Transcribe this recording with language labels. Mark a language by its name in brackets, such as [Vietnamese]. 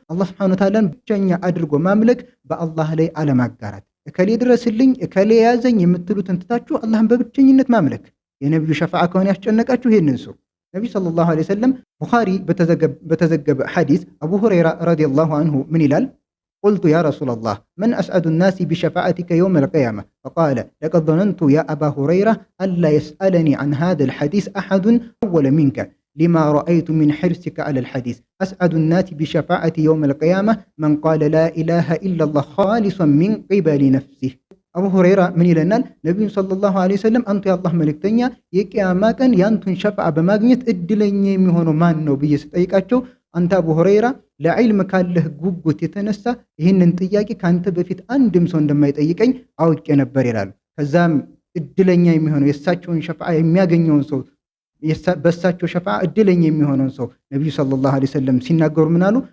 [Amharic] አላህ ሱብሓነሁ ወተዓላን ብቸኛ አድርጎ ማምለክ፣ በአላህ ላይ አለማጋራት። እከሌ ድረስልኝ፣ እከሌ ያዘኝ የምትሉትን ትታችሁ አላህን በብቸኝነት ማምለክ። የነቢዩ ሸፋዓ ከሆነ ያስጨነቃችሁ ይህንን ሰው ነቢዩ ሰለላሁ ዐለይሂ ወሰለም ቡኻሪ በተዘገበ ሐዲስ አቡ ሁረይራ ረዲየላሁ አንሁ ምን ይላል? [Arabic] قلت يا رسول الله من أسعد الناس بشفاعتك يوم القيامة؟ فقال لقد ظننت يا أبا هريرة ألا يسألني عن هذا الحديث أحد أول منك لما رأيت من حرصك على الحديث. أسعد الناس بشفاعتي يوم القيامة من قال لا إله إلا الله خالصا من قبل نفسه. [Amharic] أبو هريرة من ይለናል ነብዩ ሰለላሁ ዐለይሂ ወሰለም አንተ የአላህ መልእክተኛ የቂያማ ቀን ያንቱን ሸፋዓ በማግኘት እድለኛ የሚሆነው ማን ነው ብዬ ስጠይቃቸው አንተ አቡ ሁረይራ ለዕልም ካለህ ጉጉት የተነሳ ይህንን ጥያቄ ካንተ በፊት አንድም ሰው እንደማይጠይቀኝ አውቄ ነበር ይላሉ። ከዛም እድለኛ የሚሆነው የእሳቸውን ሸፋዓ የሚያገኘውን ሰው በእሳቸው ሸፋዓ እድለኛ የሚሆነውን ሰው ነቢዩ ሰለላሁ ዐለይሂ ወሰለም ሲናገሩ ምን አሉ?